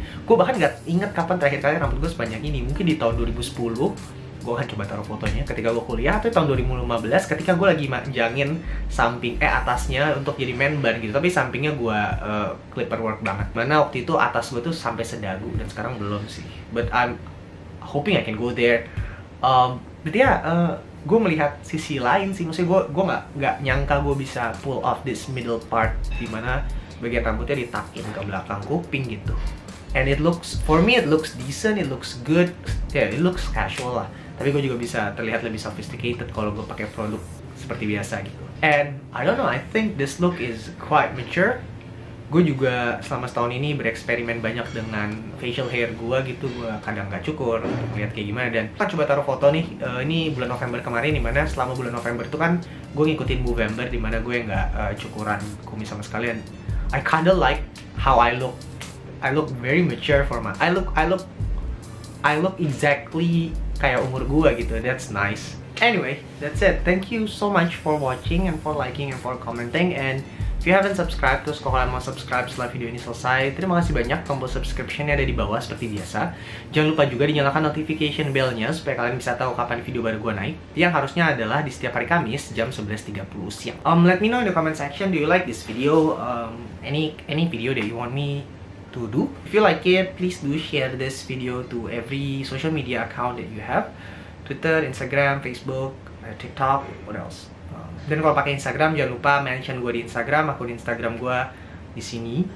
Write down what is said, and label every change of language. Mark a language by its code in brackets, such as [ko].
[id] Gue bahkan nggak inget kapan terakhir kali rambut gue sepanjang ini. Mungkin di tahun 2010. Gue akan coba taruh fotonya ketika gue kuliah, atau tahun 2015 ketika gue lagi manjangin samping atasnya untuk jadi man bun gitu, tapi sampingnya gue clipper work banget. Mana waktu itu atas gue tuh sampai sedagu, dan sekarang belum sih. [en] But I'm hoping I can go there. [id] Berarti ya gue melihat sisi lain sih. Maksudnya gue nggak nyangka gue bisa [en] pull off this middle part, [id] dimana bagian rambutnya ditakin ke belakang kuping gitu. [en] And it looks, for me it looks decent, it looks good, it looks casual lah. [id] Tapi gue juga bisa terlihat lebih sophisticated kalau gue pakai produk seperti biasa gitu. [en] And I don't know, I think this look is quite mature. [id] Gue juga selama setahun ini bereksperimen banyak dengan facial hair gue gitu. Gue kadang nggak cukur untuk melihat kayak gimana. Dan kan coba taruh foto nih, ini bulan November kemarin, dimana selama bulan November itu kan gue ngikutin Movember, dimana gue nggak cukuran kumis sama sekali. [en] And I kinda like how I look. I look very mature for my, I look exactly [id] kayak umur gua gitu. [en] That's nice. Anyway, that's it. Thank you so much for watching and for liking and for commenting. And if you haven't subscribed, [id] terus kalau kalian mau subscribe setelah video ini selesai, terima kasih banyak. Tombol subscription-nya ada di bawah seperti biasa. Jangan lupa juga dinyalakan notification bell-nya supaya kalian bisa tahu kapan video baru gua naik, yang harusnya adalah di setiap hari Kamis jam 11.30 siang. [en] Let me know in the comment section, do you like this video? Any video that you want me to do. If you like it, please do share this video to every social media account that you have. Twitter, Instagram, Facebook, TikTok, what else? [id] Dan kalau pakai Instagram, jangan lupa mention gue di Instagram, akun Instagram gue di sini.